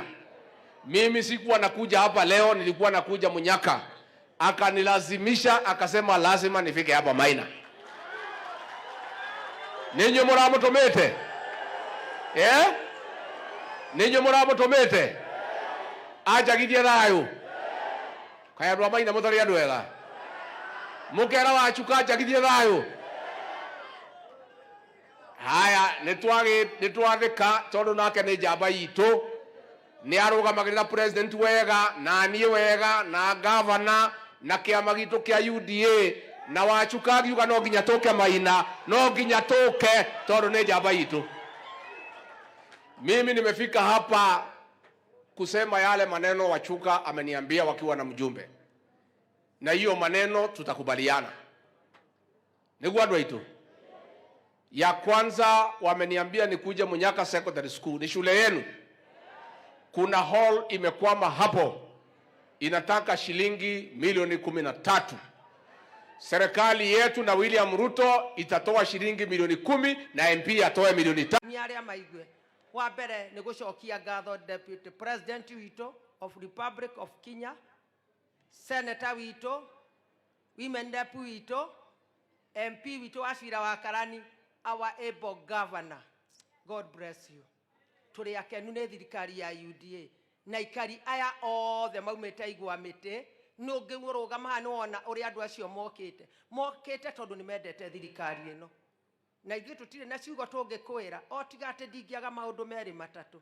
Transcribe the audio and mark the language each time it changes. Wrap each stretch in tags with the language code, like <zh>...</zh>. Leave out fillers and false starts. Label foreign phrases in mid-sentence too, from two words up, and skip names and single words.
<sw>Mimi sikuwa nakuja hapa leo, nilikuwa nakuja Munyaka. Akanilazimisha, akasema lazima nifike hapa Maina.</sw> <ki>Ninyi muramutumite? Ninyi muramutumite? Acha githie thayu. Kaya andũ a Maina mũtarĩ andũ ega. Mũkera wachuka acha githie thayu. Haya, nitwathika tondu nake ni njamba itu. Ni arũgamagĩrĩra president wega, na niĩ wega, na governor, na kĩama gitu kia UDA, na wachuka akiuga no nginya tũke Maina, no nginya tũke tondu ni njamba itu.</ki> <sw>Mimi nimefika hapa kusema yale maneno Wachuka ameniambia wakiwa na mjumbe, na hiyo maneno tutakubaliana.</sw> <ki>Niguo andũ aitu.</ki> <sw>Ya kwanza wameniambia nikuje Munyaka Secondary School, ni shule yenu. Kuna hall imekwama hapo, inataka shilingi milioni 13. Serikali yetu na William Ruto itatoa shilingi milioni 10 na MP atoe milioni 5.</sw> <ki>Ni aria maigwe wa mbere ni gucokia ngatho</ki> <en>Deputy President</en> <ki>wito</ki> <en>of Republic of Kenya,</en> <ki>Senator wito,</ki> <en>Women Rep</en> <ki>wito, MP wito Ashira wa Karani,</ki> <en>our able governor. God bless you.</en> <ki>Turi akenu ne thirikari ya UDA na ikari aya othe maumete igwa mite nungi ngurugama hano ona uri andu acio mokite tondu ni mendete thirikari ino na ithuĩ tutire na ciugo tũngĩkwĩra o tiga atĩ ndingĩaga maũndũ merĩ matatũ.</ki>